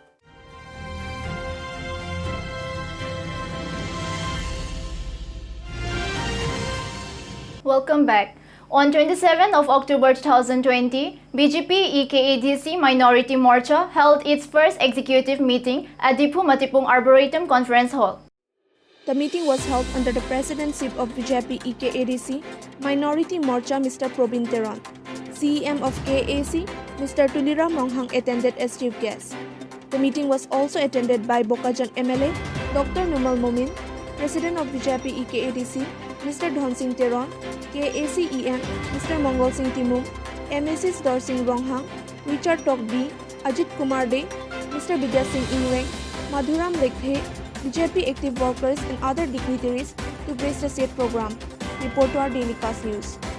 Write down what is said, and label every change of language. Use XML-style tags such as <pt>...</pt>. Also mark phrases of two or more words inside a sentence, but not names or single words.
<en>Welcome back. On 27 of October 2020, BJP EKADC Minority Morcha held its first executive meeting at Dipu Matipung Arboretum Conference Hall. The meeting was held under the presidency of BJP EKADC Minority Morcha Mr. Probin Teron. CEM of KAC, Mr. Tuliram Ronghang attended as chief guest. The meeting was also attended by Bokajan MLA, Dr. Numal Momin, President of BJP EKADC, Mr. Dhon Singh Teron, KACEM, Mr. Mongol Singh Timum, MSS Dor Singh Ronghang, Richard Tok B, Ajit Kumar De, Mr. Vidya Singh Ingweng, Madhuram Lekhe, BJP active workers and other dignitaries to grace the said program. Report to our Daily Cast News.</en>